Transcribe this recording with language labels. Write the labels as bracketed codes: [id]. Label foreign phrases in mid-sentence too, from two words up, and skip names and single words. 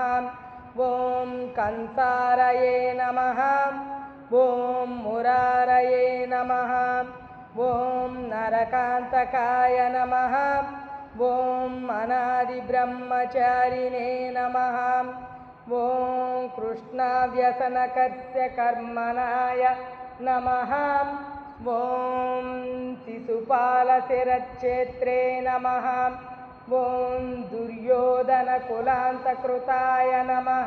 [sa] ఓం కంసారయే నమః. ఓం మురారయే నమః. ఓం నరకాంతకాయ నమః. ఓం అనాది బ్రహ్మచారిణే నమః. ॐ कृष्णाव्यसनकस्य कर्मणाय नमः। ॐ शिशुपालशिरच्छेत्रे नमः। ॐ दुर्योधनकुलान्तकृताय नमः।